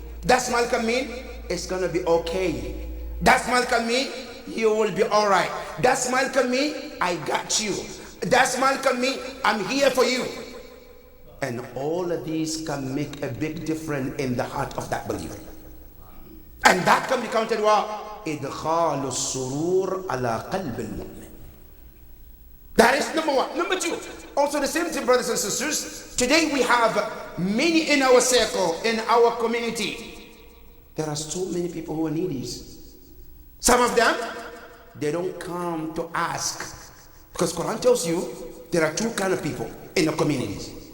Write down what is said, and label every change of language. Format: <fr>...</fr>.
<en>That smile can mean it's gonna be okay. That smile can mean you will be all right. That smile can mean I got you. That smile can mean I'm here for you. And all of these can make a big difference in the heart of that believer. And that can be counted what?</en> <ar>إدخال السرور على قلب المؤمن.</ar> <en>That is number one. Number two, also the same thing, brothers and sisters. Today we have many in our circle, in our community. There are so many people who are needy. Some of them, they don't come to ask, because Quran tells you there are two kind of people in the communities.</en>